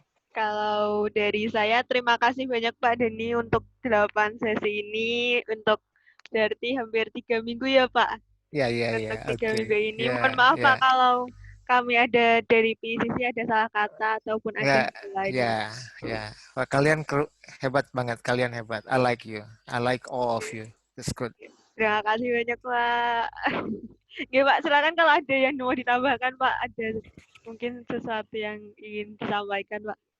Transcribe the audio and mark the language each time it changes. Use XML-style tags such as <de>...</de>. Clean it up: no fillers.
<id>Kalau dari saya, terima kasih banyak Pak Denny untuk 8 sesi ini, untuk berarti hampir 3 minggu ya Pak? Iya. Untuk 3 minggu ini. Mohon maaf Pak kalau kami ada dari PCC ada salah kata ataupun ada lain. Ya. Wah, kalian hebat banget, kalian hebat.</id> <en>I like you. I like all of you. It's good.</en> <id>Terima kasih banyak Pak. Ya Pak, silakan kalau ada yang mau ditambahkan Pak, ada mungkin sesuatu yang ingin disampaikan Pak.</id>